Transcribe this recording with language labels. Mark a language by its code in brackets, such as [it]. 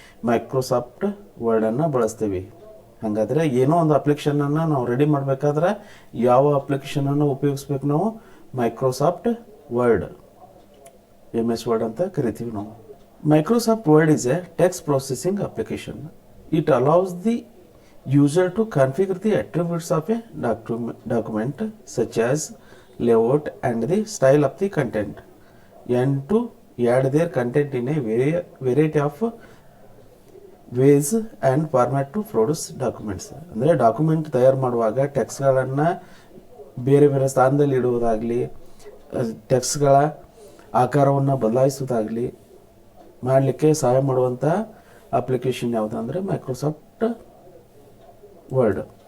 [kn] Microsoft ವರ್ಡನ್ನು ಬಳಸ್ತೀವಿ. ಹಾಗಾದರೆ ಏನೋ ಒಂದು ಅಪ್ಲಿಕೇಶನನ್ನು ನಾವು ರೆಡಿ ಮಾಡಬೇಕಾದ್ರೆ ಯಾವ ಅಪ್ಲಿಕೇಶನನ್ನು ಉಪಯೋಗಿಸ್ಬೇಕು ನಾವು? ಮೈಕ್ರೋಸಾಫ್ಟ್ ವರ್ಡ್, MS ವರ್ಡ್ ಅಂತ ಕರಿತೀವಿ ನಾವು. [en] Microsoft Word is a text processing application. It allows the user to configure the attributes of a document such as layout and the style of the content, and to add their content in a variety of ways and format to produce documents. [kn] ಅಂದರೆ document ತಯಾರು ಮಾಡುವಾಗ ಟೆಕ್ಸ್ಟ್ಗಳನ್ನು ಬೇರೆ ಬೇರೆ ಸ್ಥಾನದಲ್ಲಿ ಇಡುವುದಾಗಲಿ, ಟೆಕ್ಸ್ಟ್ಗಳ ಆಕಾರವನ್ನು ಬದಲಾಯಿಸೋದಾಗಲಿ ಮಾಡಲಿಕ್ಕೆ ಸಹಾಯ ಮಾಡುವಂಥ ಅಪ್ಲಿಕೇಶನ್ ಯಾವುದು ಅಂದರೆ ಮೈಕ್ರೋಸಾಫ್ಟ್ ವರ್ಡ್.